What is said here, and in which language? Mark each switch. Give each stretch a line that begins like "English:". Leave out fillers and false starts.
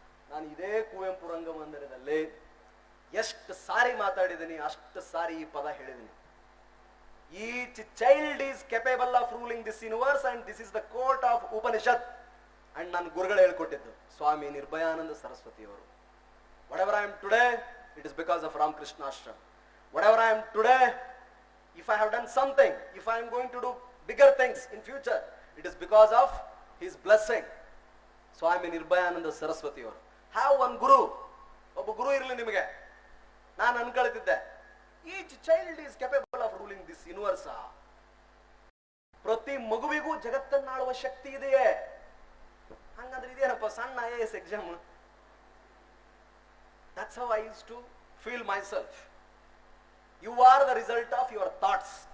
Kannada: ನಾನು ಇದೇ ಕುವೆಂಪು ರಂಗಮಂದಿರದಲ್ಲಿ ಎಷ್ಟು ಸಾರಿ ಮಾತಾಡಿದ್ದೀನಿ, ಅಷ್ಟು ಸಾರಿ ಈ ಪದ ಹೇಳಿದ್ದೀನಿ.
English: Each child is capable of ruling this universe and this is the court of Upanishad.
Kannada: And ನನ್ನ ಗುರುಗಳು ಹೇಳ್ಕೊಟ್ಟಿದ್ದು ಸ್ವಾಮಿ Nirbhayananda ಸರಸ್ವತಿಯವರು.
English: whatever I am today, it is because of Ramakrishna Ashram. Whatever I am today, if I have done something, if I am going to do bigger things in future, it is because of his blessing.
Kannada: Swami Nirbhayananda ಸರಸ್ವತಿಯವರು.
English: have one guru,
Kannada: ಒಬ್ಬ ಗುರು ಇರಲಿ ನಿಮಗೆ. ನಾನು ಅನ್ಕೊಳ್ತಿದ್ದೆ,
English: Each child is capable of ruling this universe.
Kannada: ಪ್ರತಿ ಮಗುವಿಗೂ ಜಗತ್ತನ್ನಾಳುವ ಶಕ್ತಿ ಇದೆಯೇ. ಹಂಗಂದ್ರೆ ಇದೇನಪ್ಪ ಸಣ್ಣ IAS exam.
English: That's how I used to feel myself. You are the result of your thoughts.